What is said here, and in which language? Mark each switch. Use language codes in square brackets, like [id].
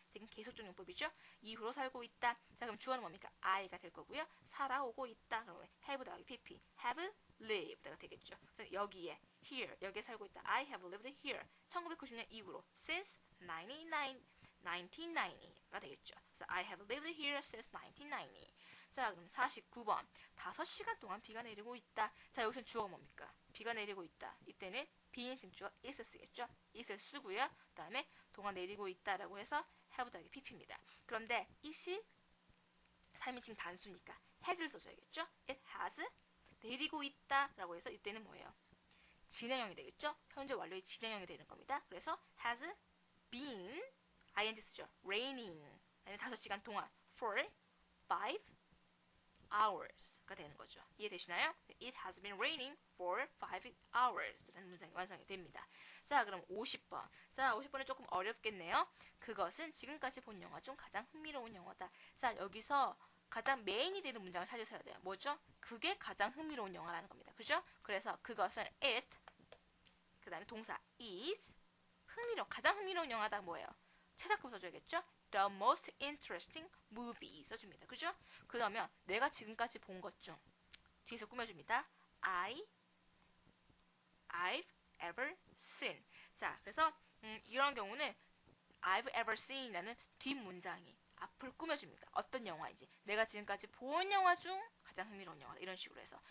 [ko] 지금 계속적 용법이죠. 이후로 살고 있다. 자, 그럼 주어는 뭡니까? I가 될 거고요. 살아오고 있다. 그러면 have 더하기 pp. have lived가 되겠죠. 그럼 여기에 here, 여기에 살고 있다. [en] I have lived here. [ko] 1990년 이후로 [en] since 1990 [ko] 가 되겠죠. [en] 그래서 I have lived here since 1990. [ko] 자, 그럼 49번. 5시간 동안 비가 내리고 있다. 자, 여기서 주어가 뭡니까? 비가 내리고 있다. 이때는 비인칭 주어 it을 쓰겠죠. it을 쓰고요. 그 다음에 동안 내리고 있다라고 해서 have 더하기 pp입니다. 그런데 it이 3인칭 단수니까 has를 써줘야겠죠. it has 내리고 있다라고 해서 이때는 뭐예요? 진행형이 되겠죠. 현재 완료의 진행형이 되는 겁니다. 그래서 has been ing 쓰죠. [en] raining. [ko] 그다음에 5시간 동안 [en] for 5 hours [ko] 가 되는 거죠. 이해되시나요? [en] It has been raining for 5 hours 라는 문장이 완성이 됩니다. [ko] 자, 그럼 50번. 자, 50번은 조금 어렵겠네요. 그것은 지금까지 본 영화 중 가장 흥미로운 영화다. 자, 여기서 가장 메인이 되는 문장을 찾으셔야 돼요. 뭐죠? 그게 가장 흥미로운 영화라는 겁니다. 그죠? 그래서 그것은 it, 그 다음에 동사 is, 가장 흥미로운 영화다 뭐예요? 최상급 써줘야겠죠? [en] The most interesting movie 써줍니다. [ko] 그죠? 그 다음에 내가 지금까지 본 것 중 뒤에서 꾸며줍니다. [en] I've ever seen. [ko] 자, 그래서 이런 경우는 [en] I've ever seen [ko] 이라는 뒷문장이 앞을 꾸며줍니다. 어떤 영화인지. 내가 지금까지 본 영화 중 가장 흥미로운 영화다. 이런 식으로 해서.